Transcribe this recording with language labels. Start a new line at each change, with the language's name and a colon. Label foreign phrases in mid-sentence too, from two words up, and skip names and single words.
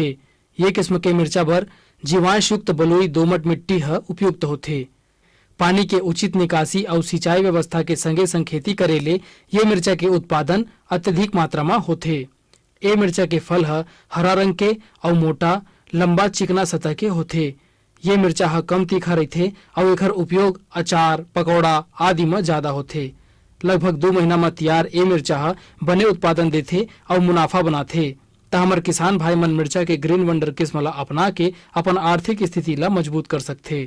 Chhattisgarhi: ये किस्म के मिर्चा भर जीवांश युक्त बलुई दोमट मिट्टी है उपयुक्त होथे। पानी के उचित निकासी और सिंचाई व्यवस्था के संगे संग खेती करे ले ये मिर्चा के उत्पादन अत्यधिक मात्रा में होथे। ये मिर्चा के फल है हरा रंग के और मोटा, लंबा, चिकना सतह के होथे। ये मिर्चा ह कम तीखा रहथे और एकर उपयोग अचार, पकौड़ा आदि में ज्यादा होथे। लगभग 2 महीना में तैयार ये मिर्चा ह बने उत्पादन देथे और मुनाफा बनाथे। त हमर किसान भाई मन मिर्चा के ग्रीन वंडर किस्म ला अपना के अपन आर्थिक स्थिति ला मजबूत कर सकथे।